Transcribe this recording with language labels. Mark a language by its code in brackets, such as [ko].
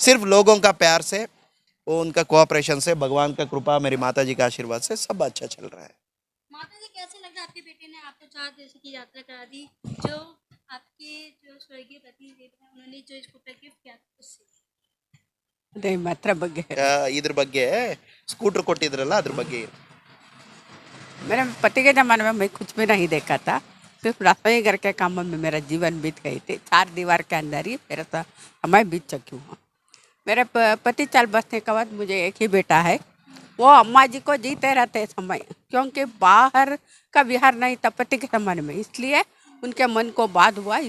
[hi] सिर्फ लोगों का प्यार से, वो उनका कोऑपरेशन से, भगवान का कृपा, मेरी माता जी का आशीर्वाद से सब अच्छा चल रहा है। माता जी, कैसे लग रहा है आपके बेटे ने आपको 4 देशों की यात्रा करा दी, जो आपके जो स्वर्गीय पति देव हैं उन्होंने जो स्कूटर गिफ्ट किया था उससे? [kn] ಅದೇ ಮಾತ್ರ ಬಗ್ಗೆ ಇದ್ರ ಬಗ್ಗೆ ಸ್ಕೂಟರ್ ಕೊಟ್ಟಿದ್ರಲ್ಲ ಅದ್ರ ಬಗ್ಗೆ [hi] मेरे पति के ज़माने में मैं कुछ भी नहीं देखा था। सिर्फ रसोई घर के कामों में मेरा जीवन बीत गई थी। 4 दीवार के अंदर ही मेरा समय बीत चुकी हूँ। मेरे पति चल बसने के बाद मुझे एक ही बेटा है। वो अम्मा जी को जीते रहते समय, क्योंकि बाहर का विहार नहीं था पति के ज़माने में, इसलिए उनके मन को बात हुआ।